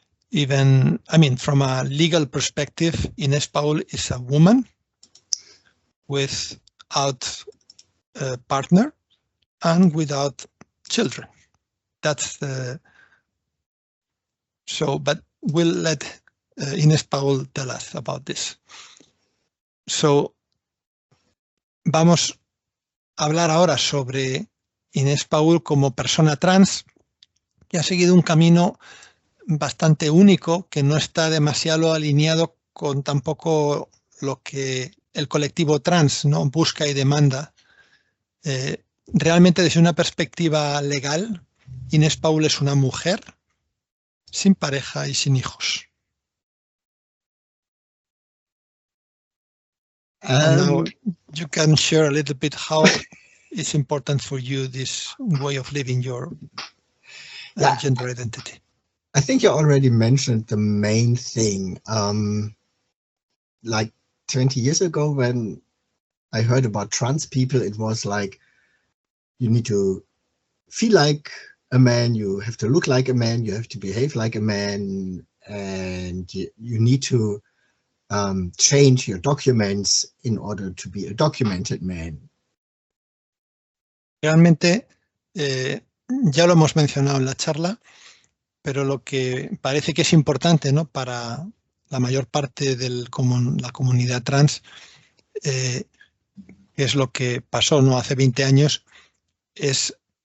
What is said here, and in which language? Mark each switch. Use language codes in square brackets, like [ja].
[en] Even, I mean, from a legal perspective, Inés Paul is a woman without a partner and without children. That's the... So, but we'll let Inés Paul tell us about this. [es] So, vamos a hablar ahora sobre Inés Paul como persona trans que ha seguido un camino bastante único que no está demasiado alineado con tampoco lo que el colectivo trans, ¿no?, busca y demanda. Realmente desde una perspectiva legal, Inés Paul es una mujer sin pareja y sin hijos. [en] Now you can share a little bit how it's important for you, this way of living your gender identity. I think you already mentioned the main thing. Like 20 years ago when I heard about trans people, it was like, you need to feel like a man, you have to look like a man, you have to behave like a man, and you need to change your documents in order to be a documented man. [es] Realmente, ya lo hemos mencionado en la charla, pero lo que parece que es importante, ¿no?, para la mayor parte de la comunidad trans, que es lo que pasó, ¿no?, hace 20 años, es